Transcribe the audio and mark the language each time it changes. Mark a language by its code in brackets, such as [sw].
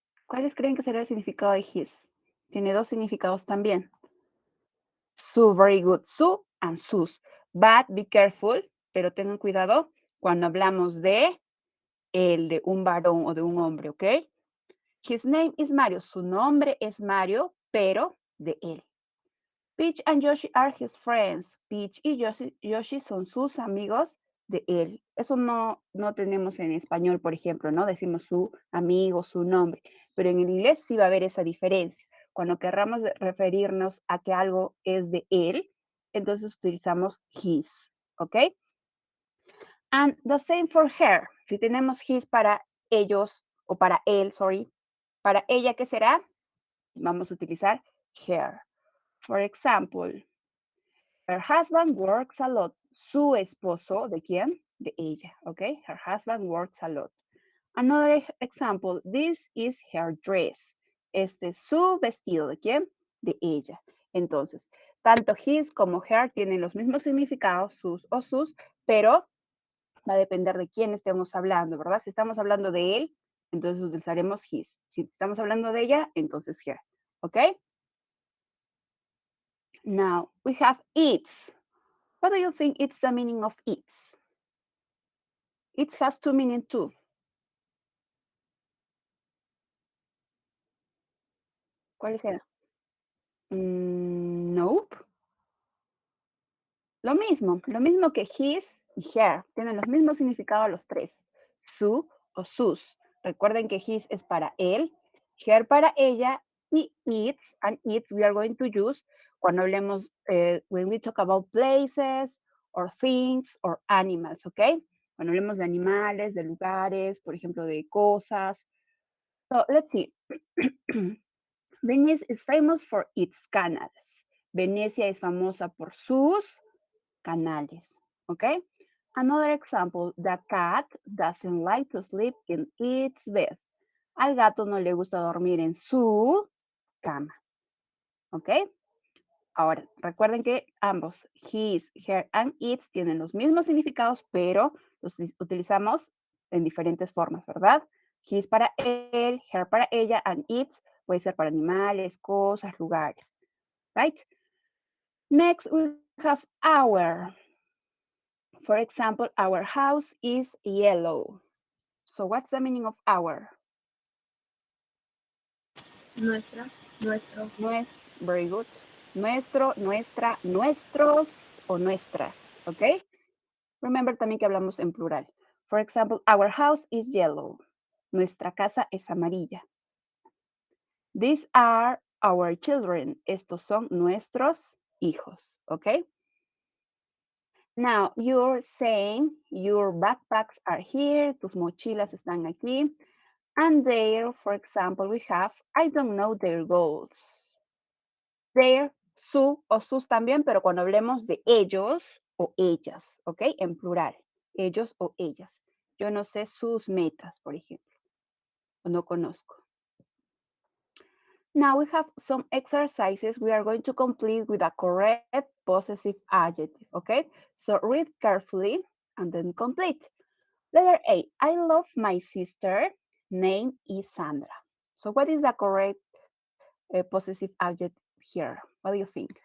[es] ¿Cuáles creen que será el significado de his? Tiene dos significados también. Su, [en] very good. [es] Su and sus. [en] But be careful, [es] pero tengan cuidado cuando hablamos de el de un varón o de un hombre, ¿ok? [en] His name is Mario. [es] Su nombre es Mario, pero de él. [en] Peach and Yoshi are his friends. [es] Peach y Yoshi son sus amigos de él. Eso no tenemos en español, por ejemplo, ¿no? Decimos su amigo, su nombre. Pero en el inglés sí va a haber esa diferencia. Cuando querramos referirnos a que algo es de él, entonces utilizamos his, ¿ok? [en] And the same for her. [es] Si tenemos his para ellos o para él, sorry, para ella, ¿qué será? Vamos a utilizar her. [en] For example, her husband works a lot. [es] Su esposo, ¿de quién? De ella, [en] okay? Her husband works a lot. Another example, this is her dress. [es] este es su vestido. ¿De quién? De ella. Entonces, tanto his como her tienen los mismos significados, sus o sus, pero va a depender de quién estemos hablando, ¿verdad? Si estamos hablando de él, entonces utilizaremos his. Si estamos hablando de ella, entonces her. ¿Ok? [en] Now, we have its. What do you think it's the meaning of its? It has two meanings too. [es] ¿Cuál será? Nope. Lo mismo que his y her. Tienen los mismos significados los tres. Su o sus. Recuerden que his es para él, her para ella [en] y its and it we are going to use [es] cuando hablemos, [en] when we talk about places or things or animals, ¿ok? [es] Cuando hablemos de animales, de lugares, por ejemplo, de cosas. [en] So let's see. Venice is famous for its canals. [es] Venecia es famosa por sus canales. Okay? [en] Another example, the cat doesn't like to sleep in its bed. [es] Al gato no le gusta dormir en su cama. ¿Ok? Ahora, recuerden que ambos, his, her and its, tienen los mismos significados, pero los utilizamos en diferentes formas, ¿verdad? His para él, her para ella, and its puede ser para animales, cosas, lugares. Right? [en] Next, we have our. For example, our house is yellow. So what's the meaning of our? [es] Nuestra, nuestro, [en] Very good. [es] Nuestro, nuestra, nuestros o nuestras, ¿ok? Remember también que hablamos en plural. [en] For example, our house is yellow. [es] Nuestra casa es amarilla. [en] These are our children. [es] Estos son nuestros hijos, ¿ok? [en] Now, you're saying your backpacks are here, [es] tus mochilas están aquí. [en] And there, for example, we have, I don't know their goals. [es] Their, su o sus también, pero cuando hablemos de ellos o ellas, ¿ok? En plural, ellos o ellas. Yo no sé sus metas, por ejemplo, o no conozco. [en] Now we have some exercises we are going to complete with a correct possessive adjective, okay? So read carefully and then complete. Letter A, I love my sister. Name is Sandra. So what is the correct possessive adjective here? What do you think?